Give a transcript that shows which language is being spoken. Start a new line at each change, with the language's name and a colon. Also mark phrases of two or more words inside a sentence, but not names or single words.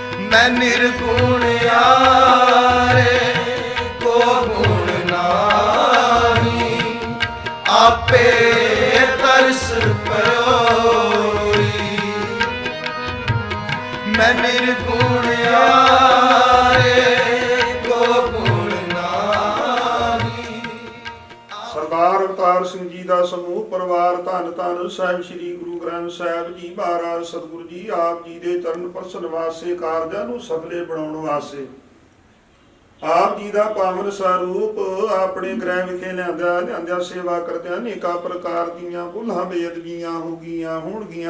Hindi: मैं निर्गुण यारे को गुण नाही, आपे तरस परोई। मैं निर्गुण यारे को गुण नाही।
Punjabi: ਸਰਦਾਰ ਅਵਤਾਰ ਸਿੰਘ ਜੀ ਦਾ ਸਮੂਹ ਪਰਿਵਾਰ, ਧੰਨ ਧੰਨ ਸਾਹਿਬ ਸ੍ਰੀ ਗੁਰੂ ਗ੍ਰੰਥ ਸਾਹਿਬ ਜੀ ਮਹਾਰਾਜ ਸਤਿਗੁਰੂ ਜੀ ਆਪ ਜੀ ਦੇ ਚਰਨ ਪਰਸਨ ਵਾਸਤੇ, ਕਾਰਜਾਂ ਨੂੰ ਸਫਲੇ ਬਣਾਉਣ ਵਾਸਤੇ ਆਪ ਜੀ ਦਾ ਪਾਵਨ ਸਰੂਪ ਆਪਣੇ ਗ੍ਰਹਿ ਵਿਖੇ ਲਿਆਂਦਿਆਂ ਸੇਵਾ ਕਰਦਿਆਂ ਅਨੇਕਾਂ ਪ੍ਰਕਾਰ ਦੀਆਂ ਭੁੱਲਾਂ ਬੇਅਦਬੀਆਂ ਹੋ ਗਈਆਂ ਹੋਣਗੀਆਂ।